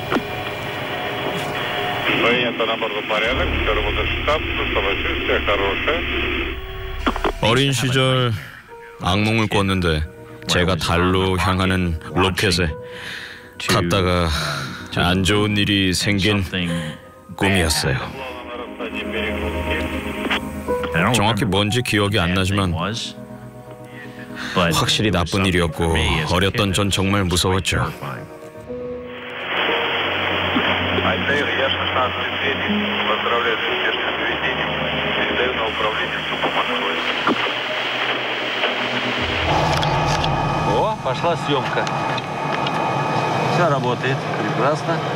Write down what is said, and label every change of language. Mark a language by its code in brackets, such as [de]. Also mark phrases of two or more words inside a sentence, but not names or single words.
[ru] Принято на борту порядок, все работает штаб, самочувствие хорошее. [ko] 어린 시절 악몽을 꿨는데 제가 달로 향하는 로켓에 탔다가 안 좋은 일이 생긴 꿈이었어요. 정확히 뭔지 기억이 안 나지만 확실히 나쁜 일이었고 어렸던 전 정말 무서웠죠. [ru] О, пошла съемка. Все работает прекрасно.